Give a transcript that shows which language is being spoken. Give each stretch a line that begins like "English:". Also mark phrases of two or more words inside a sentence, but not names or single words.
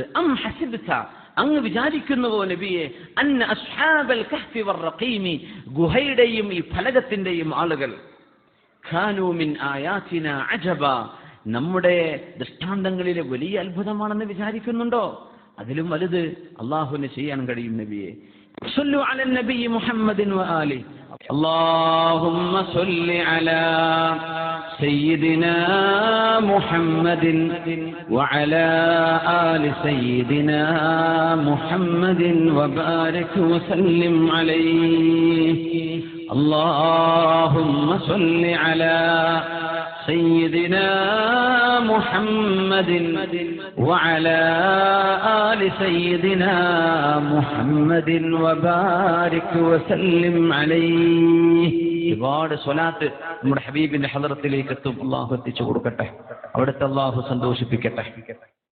Arabic: أم حسبت,
Malayalam: അങ്ങ് വിചാരിക്കുന്നുവോ നബിയെ,
Arabic: أن أصحاب الكهف والرقيم,
Malayalam: ഗുഹയുടെയും ഈ ഫലകത്തിന്റെയും ആളുകൾ,
Arabic: كانوا من آياتنا عجبا,
Malayalam: നമ്മുടെ ദൃഷ്ടാന്തങ്ങളിലെ വലിയ അത്ഭുതമാണെന്ന് വിചാരിക്കുന്നുണ്ടോ? അതിലും വലുത് അള്ളാഹുവിന് ചെയ്യാൻ കഴിയും നബിയെ.
Arabic: صلوا على النبي محمد وآل. اللهم صل على سيدنا محمد وعلى آل سيدنا محمد وبارك وسلم عليه. اللهم صل على سيدنا محمد وعلى آل سيدنا محمد وبارك وسلم عليه.
Malayalam: ഒരുപാട് സ്വലാത്ത് നമ്മുടെ ഹബീബിന്റെ ഹദറത്തിലേക്ക് എത്തും. അള്ളാഹു എത്തിച്ചു കൊടുക്കട്ടെ. അവിടുത്തെ അള്ളാഹു സന്തോഷിപ്പിക്കട്ടെ.